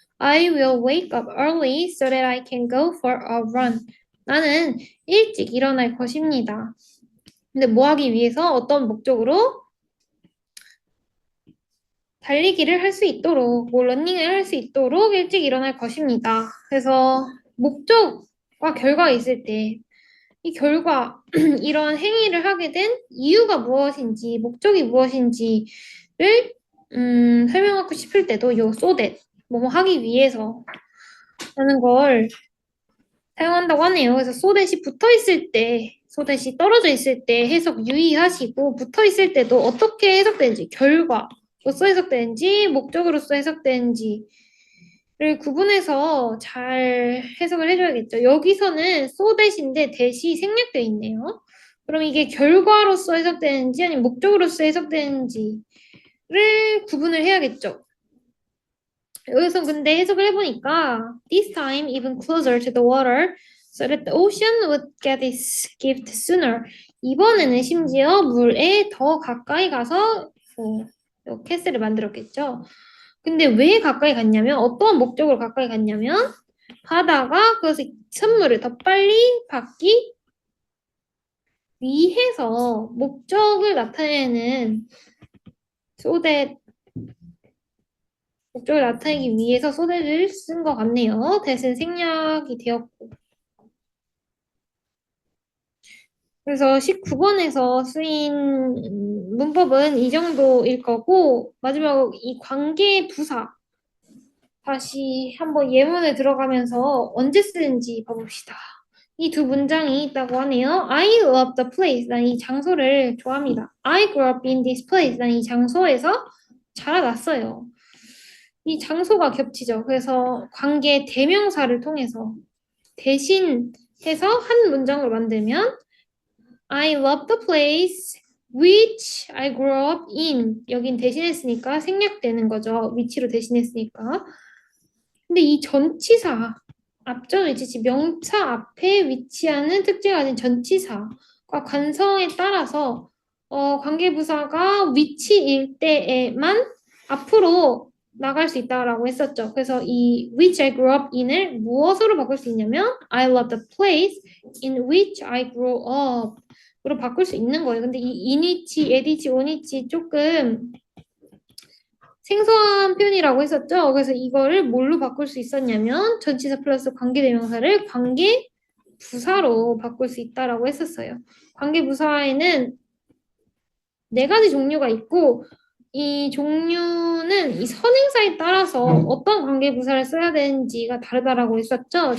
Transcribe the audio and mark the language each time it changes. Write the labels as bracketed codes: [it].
[en] I will wake up early so that I can go for a run. [ko] 나는 일찍 일어날 것입니다. 근데 뭐 하기 위해서 어떤 목적으로 달리기를 할 수 있도록, 뭐 러닝을 할 수 있도록 일찍 일어날 것입니다. 그래서 목적과 결과가 있을 때 이 결과, 이런 행위를 하게 된 이유가 무엇인지, 목적이 무엇인지를 설명하고 싶을 때도 요 so that, 뭐 하기 위해서 라는 걸 사용한다고 하네요. 그래서 so that이 붙어 있을 때, so that이 떨어져 있을 때 해석 유의하시고 붙어 있을 때도 어떻게 해석되는지, 결과로서 해석되는지, 목적으로서 해석되는지 를 구분해서 잘 해석을 해줘야겠죠. 여기서는 so that인데 that이 생략되어 있네요. 그럼 이게 결과로서 해석되는지 아니면 목적으로서 해석되는지를 구분을 해야겠죠. 여기서 근데 해석을 해보니까 [en] this time even closer to the water so that the ocean would get its gift sooner. [ko] 이번에는 심지어 물에 더 가까이 가서 캐슬을 만들었겠죠. 근데 왜 가까이 갔냐면 어떠한 목적으로 가까이 갔냐면 바다가 그래서 선물을 더 빨리 받기 위해서 목적을 나타내는 so that 목적을 나타내기 위해서 so that을 쓴 것 같네요. 대신 생략이 되었고 그래서 19번에서 쓰인 문법은 이 정도일 거고 마지막 이 관계 부사 다시 한번 예문에 들어가면서 언제 쓰는지 봐봅시다. 이 두 문장이 있다고 하네요. [en] I love the place. [ko] 난 이 장소를 좋아합니다. [en] I grew up in this place. [ko] 난 이 장소에서 자라났어요. 이 장소가 겹치죠. 그래서 관계 대명사를 통해서 대신해서 한 문장으로 만들면 [en] I love the place which I grew up in. [ko] 여긴 대신했으니까 생략되는 거죠. 위치로 대신했으니까. 근데 이 전치사, 앞전 위치지 명사 앞에 위치하는 특징을 가진 전치사과 관성에 따라서 관계부사가 위치일 때에만 앞으로 나갈 수 있다라고 했었죠. 그래서 이 [en] which I grew up in [ko] 을 무엇으로 바꿀 수 있냐면 [en] I love the place in which I grew up [ko] 으로 바꿀 수 있는 거예요. 근데 이 in위치, at위치, on위치 조금 생소한 표현이라고 했었죠. 그래서 이거를 뭘로 바꿀 수 있었냐면 전치사 플러스 관계대명사를 관계부사로 바꿀 수 있다라고 했었어요. 관계부사에는 네 가지 종류가 있고 이 종류는 이 선행사에 따라서 어떤 관계부사를 써야 되는지가 다르다라고 했었죠.